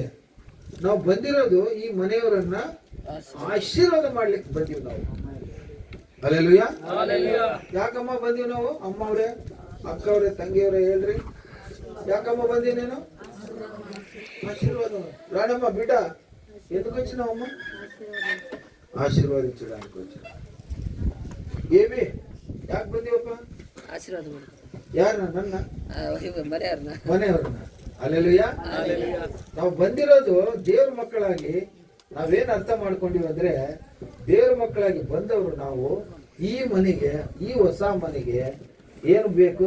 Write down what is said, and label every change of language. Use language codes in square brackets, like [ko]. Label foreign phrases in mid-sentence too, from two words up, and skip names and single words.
[kn] ನಾವು ಬಂದಿರೋದು ಈ ಮನೆಯವರನ್ನ ಆಶೀರ್ವಾದ ಮಾಡ್ಲಿಕ್ಕೆ ಬಂದೀವಿ ನಾವು. ಹಲ್ಲೆಲೂಯಾ. ಯಾಕಮ್ಮ ಬಂದೀವಿ ನಾವು? ಅಮ್ಮ ಅವ್ರೆ, ಅಕ್ಕ ಅವ್ರೆ, ತಂಗಿಯವ್ರೆ ಹೇಳ್ರಿ, ಯಾಕಮ್ಮ ಬಂದೀವಿ ನೀನು? ಆಶೀರ್ವಾದ. ರಾಣಮ್ಮ ಬಿಡ [te] ఎందుకొచ్చి నావమ్మ? ఆశీర్వాదించడానికి వచ్చా. ఏమి [kn] ಯಾಕೆ ಬಂದೀವಪ್ಪ? ಆಶೀರ್ವಾದ ಯಾರನ್ನ? ನನ್ನ ಮನೆಯವ್ರನ್ನ. ಹಲ್ಲೆಲೂಯಾ. ನಾವು ಬಂದಿರೋದು ದೇವ್ರ ಮಕ್ಕಳಾಗಿ. ನಾವೇನ್ ಅರ್ಥ ಮಾಡ್ಕೊಂಡಿವಿ ಅಂದ್ರೆ, ದೇವ್ರ ಮಕ್ಕಳಾಗಿ ಬಂದವರು ನಾವು ಈ ಮನೆಗೆ, ಈ ಹೊಸ ಮನೆಗೆ ಏನು ಬೇಕು?